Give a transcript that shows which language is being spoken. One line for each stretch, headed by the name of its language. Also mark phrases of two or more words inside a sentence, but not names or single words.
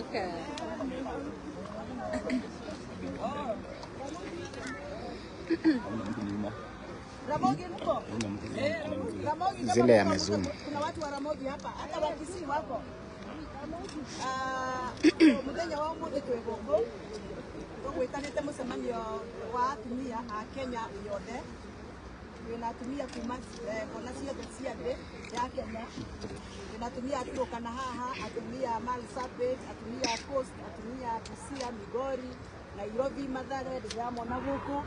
Swahili: Ramogi mko? Ramogi Zile yamezoom. Kuna watu wa Ramogi hapa, hata Wakisii wako. Mudenya wa mode twegoko.
Kikuyu: Gwetanite mucemanio wa atumia a Kenya yothe. Tunatumia kuma kona ciothe cia thĩ ya Kenya. Tunatumia atũrũkana haha, atumia Marsabit, atumia Coast, atumia Busia, Migori, Nairobi, Mathare, ndiramona gũkũ.